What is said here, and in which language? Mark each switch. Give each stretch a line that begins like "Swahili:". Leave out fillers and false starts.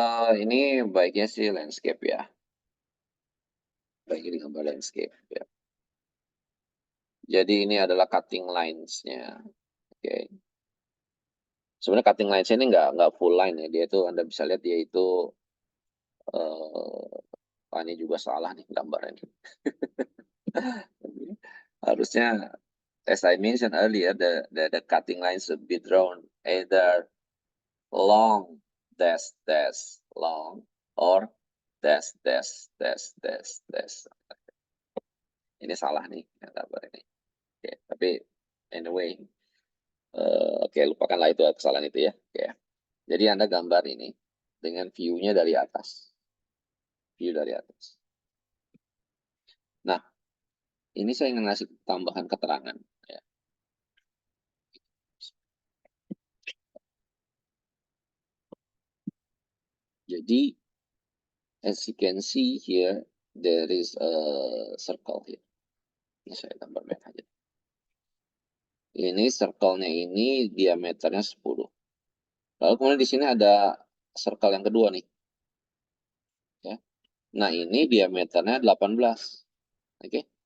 Indonesian: Ini baiknya sih landscape ya. Baiknya gambar landscape ya. Jadi ini adalah cutting lines-nya. Oke. Sebenarnya cutting lines ini nggak full line ya. Dia itu Anda bisa lihat dia itu ini juga salah nih gambarnya.
English: Harusnya, as I mentioned earlier, the cutting lines should be drawn either long dash dash long or dash dash dash dash dash.
Indonesian: Ini salah nih gambar ini. Oke, tapi anyway, oke, lupakanlah itu kesalahan itu ya. Oke. Jadi Anda gambar ini dengan view-nya dari atas. View dari atas. Nah, ini saya ingin ngasih tambahan keterangan. Ya.
English: Jadi, as you can see here, there is a circle here.
Indonesian: Ini saya gambar back aja. Ini circle-nya ini diameternya 10. Lalu kemudian di sini ada circle yang kedua nih. Ya. Nah, ini diameternya 18. Oke.